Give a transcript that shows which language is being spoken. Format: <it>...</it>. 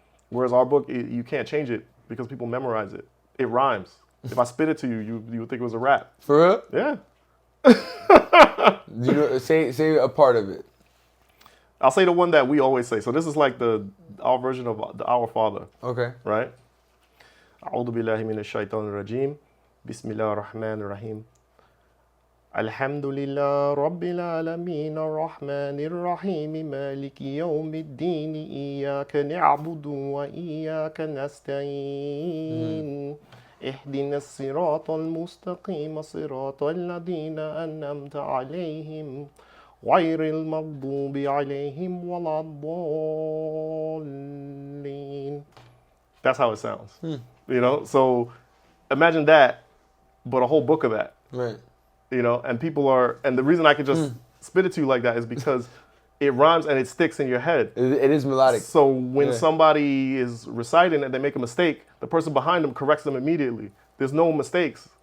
<en>Whereas our book, you can't change it because people memorize it. It rhymes. If I spit it to you, you would think it was a rap. For real? Yeah. You know, say a part of it. I'll say the one that we always say. So this is like our version of the Our Father, Okay. right?</en> <ar>أعوذ بالله من الشيطان الرجيم بسم الله الرحمن الرحيم الحمد لله رب العالمين الرحمن الرحيم مالك يوم الدين إياك نعبد وإياك نستعين اهدنا الصراط المستقيم صراط الذين أنعمت عليهم غير المغضوب عليهم ولا الضالين.</ar> <en>That's how it sounds. So imagine that, but a whole book of that. Right. And people and the reason I could just spit it to you like that is because it rhymes and it sticks in your head. It is melodic. So when Yeah. somebody is reciting and they make a mistake, the person behind them corrects them immediately. There's no mistakes.</en>